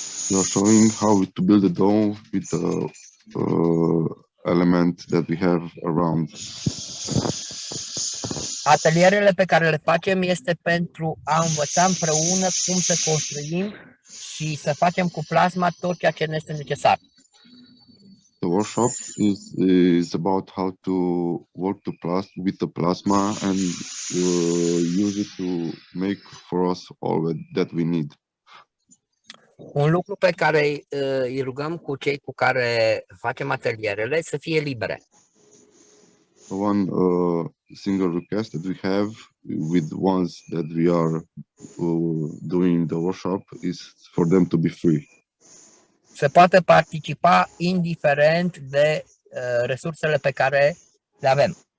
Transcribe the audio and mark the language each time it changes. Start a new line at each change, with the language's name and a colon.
English: We are showing how to build a dome with the element that we have around.
Romanian: Atelierele pe care le facem este pentru a învăța împreună cum să construim și să facem cu plasma tot ceea ce ne este necesar.
English: The workshop is about how to work with the plasma and use it to make for us all that we need.
Romanian: Un lucru pe care îi rugăm cu cei cu care facem atelierele să fie libere.
English: One single request that we have with ones that we are doing the workshop is for them to be free.
Romanian: Să poată participa indiferent de resursele pe care le avem.